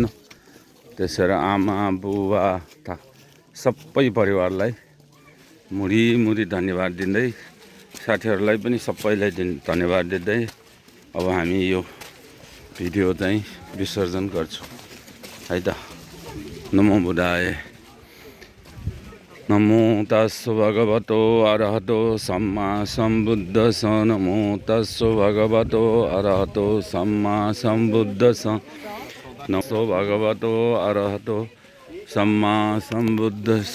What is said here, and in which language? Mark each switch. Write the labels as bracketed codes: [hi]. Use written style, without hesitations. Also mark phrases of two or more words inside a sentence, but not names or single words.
[ne] त्यसैले आमा बुबा सबै परिवारलाई मुरी धन्यवाद दिँदै, साथीहरूलाई पनि सबैलाई धन्यवाद दिँदै अब हामी यो भिडियो चाहिँ विसर्जन गर्छौँ है त। [pi] नमो बुद्धाय। नमो तस्सु भगवतो अरहतो सम्मा सम्बुद्धस्स। नमो तस्सु भगवतो अरहतो सम्मा सम्बुद्धस्स। नमो भगवतो अरहतो सम्मा सम्बुद्धस्स।